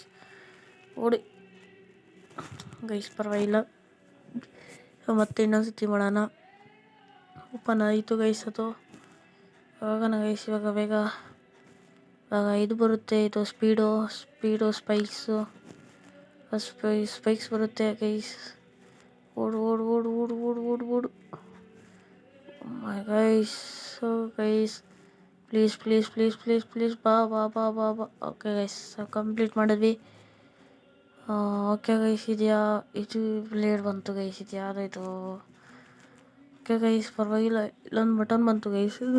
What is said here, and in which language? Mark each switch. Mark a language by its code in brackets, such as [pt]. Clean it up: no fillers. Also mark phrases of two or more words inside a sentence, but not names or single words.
[kn] ಓಡಿ ಗೈಸ್ ಪರವಾಗಿಲ್ಲ. ಮತ್ತೆ ಇನ್ನೊಂದು ಸತಿ ಮಾಡೋಣ. ಓಪನ್ ಆಯಿತು ಗೈಸ್ ಅದು. ಹೋಗೋಣ ಗೈಸ್ ಇವಾಗ ಬೇಗ. ಇವಾಗ ಇದು ಬರುತ್ತೆ. ಇದು [en] speed spikes [kn] ಬರುತ್ತೆ ಗೈಸ್. ಓಡು ಓಡು ಓಡು ಓಡು ಓಡು ಓಡು ಓಡು [en] my guys. guys please please please please please [kn] ಬಾ ಬಾ ಬಾ ಬಾ ಬಾ. [en] okay guys complete [kn] ಮಾಡಿದ್ವಿ. [en] okay guys [kn] ಇದೆಯಾ? ಇದು ಬ್ಲೇಡ್ ಬಂತು ಗೈಸ್. ಇದು ಯಾವುದಾಯ್ತು? [en] okay guys [kn] ಪರವಾಗಿಲ್ಲ. ಇಲ್ಲೊಂದು ಬಟನ್ ಬಂತು ಗೈಸ್.